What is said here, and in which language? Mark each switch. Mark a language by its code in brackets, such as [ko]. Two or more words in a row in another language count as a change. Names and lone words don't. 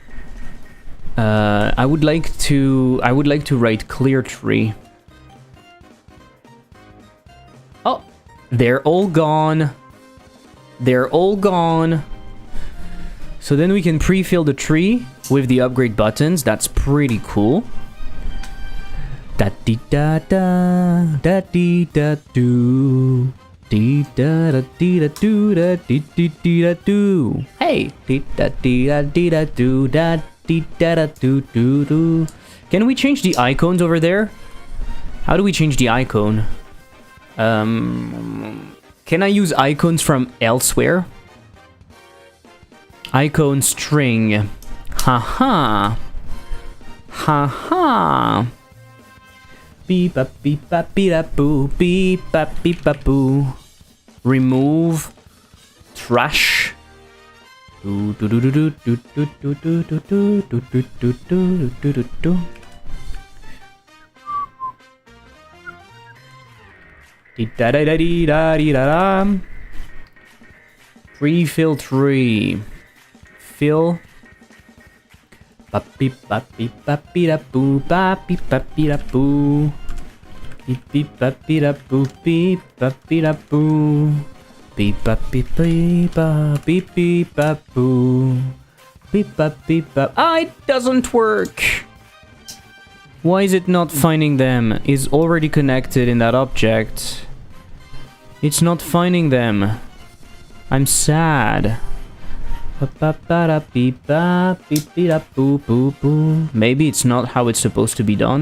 [en] I would like to write clear tree. Oh, they're all gone. They're all gone. So then we can pre-fill the tree with the upgrade buttons. That's pretty cool. Da dee da da da dee da do. Dee da da dee da do da dee dee dee da do. Hey, dee da dee da dee da do da dee da da do do do. Can we change the icons over there? How do we change the icon? Can I use icons from elsewhere? Icon string. Haha. Haha. Beep up beep up beep up boo beep up beep up boo. Remove trash. Do do do do do do do do do do do do do do do do do. Da-da-da-dee-da-dee-da-da. Pre-fill tree. Fill. Ba-beep-ba-beep-ba-beep-da-boo. Ba-beep-ba-beep-da-boo. Beep-beep-ba-beep-da-boo. Beep-ba-beep-da-boo. Beep-ba-beep-ba-beep-beep-ba-boo. Beep-ba-beep-ba. Ah, it doesn't work. Why is it not finding them? Is already connected in that object. It's not finding them. I'm sad. Maybe it's not how it's supposed to be done.